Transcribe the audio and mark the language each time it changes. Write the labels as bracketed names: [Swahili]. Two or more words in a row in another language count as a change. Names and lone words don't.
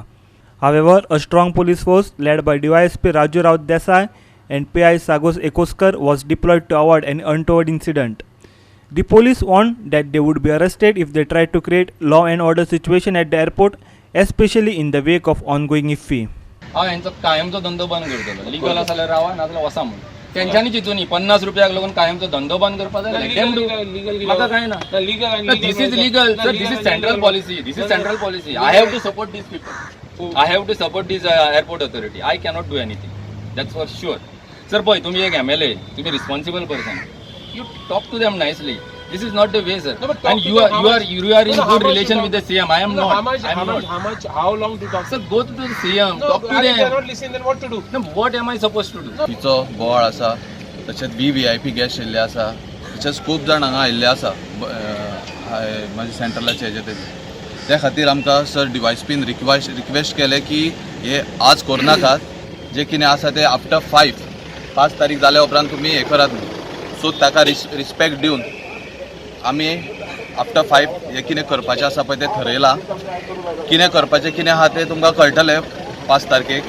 [English] However, a strong police force led by DYSP Raju Raut Desai and PI Sagos Ekoskar was deployed to avoid an untoward incident. The police warned that they would be arrested if they tried to create law and order situation at the airport, especially in the wake of ongoing IFFI. [Konkani] कायमचो धंदो बंद करतलो लीगल आसा जाल्यार रावा नाजाल्यार वसा म्हण तेंच्यांनी चिंतूनी 50 रुपयाक लागून कायमचो धंदो बंद करपा जाल्यार म्हाका काय ना [English] this is legal sir this is central policy I have to support these people. I have to support this airport authority. I cannot do anything. That's for sure. Sir, boy, [Konkani] तुम्ही एक MLA, तुम्ही [English] responsible person. You talk to them nicely. This is not the way, sir. No, and you are in good relation with the CM. I am not. How long to talk? Sir, go to the CM. Talk to them. If they are not listening, then what to do? No, what am I supposed to do? [Konkani] तिचो बोवाळ आसा तशेंच [English] VIP guest [Konkani] येयल्ले आसा तशेंच खूब जाण हांगा आयिल्ले आसा म्हणजे सेंट्रलाचे हेजे त्या खातीर आमकां सर DYSPन रिक्वेस्ट केले की हे आज करूं नाकात जे कितें आसा ते आफ्टर 5 तारीख जाल्या उपरांत तुमी हे करात सो ताका रिस्पेक्ट दिवन आमी आफ्टर 5 हे कितें करपाचें आसा पळय तें ठरयलां कितें करपाचें कितें आहा तें तुमकां कळटलें 5 तारखेक